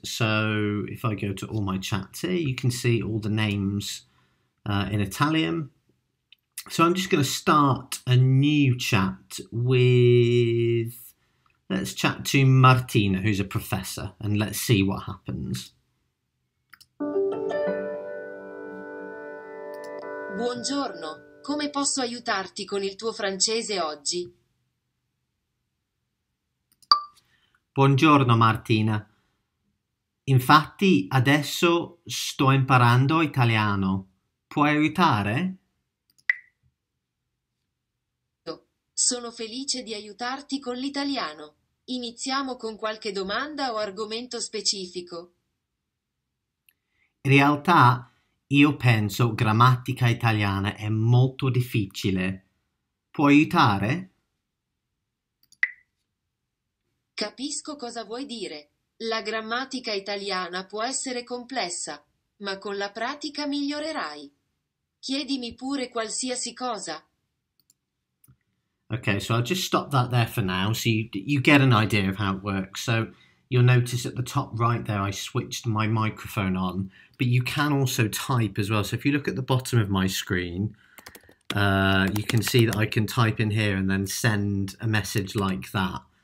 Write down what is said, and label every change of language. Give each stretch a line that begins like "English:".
English: So if I go to all my chats here, you can see all the names in Italian. So I'm just going to start a new chat with, let's chat to Martina, who's a professor, and let's see what happens.
Italian: Buongiorno, come posso aiutarti con il tuo francese oggi? Buongiorno Martina. Infatti adesso sto imparando italiano. Puoi aiutare? Sono felice di aiutarti con l'italiano. Iniziamo con qualche domanda o argomento specifico. In realtà io penso grammatica italiana è molto difficile. Puoi aiutare? Capisco cosa vuoi dire. La grammatica italiana può essere complessa, ma con la pratica migliorerai. Chiedimi pure qualsiasi cosa.
English: Okay, so I'll just stop that there for now so you get an idea of how it works. So you'll notice at the top right there I switched my microphone on, but you can also type as well. So if you look at the bottom of my screen, you can see that I can type in here and then send a message like that.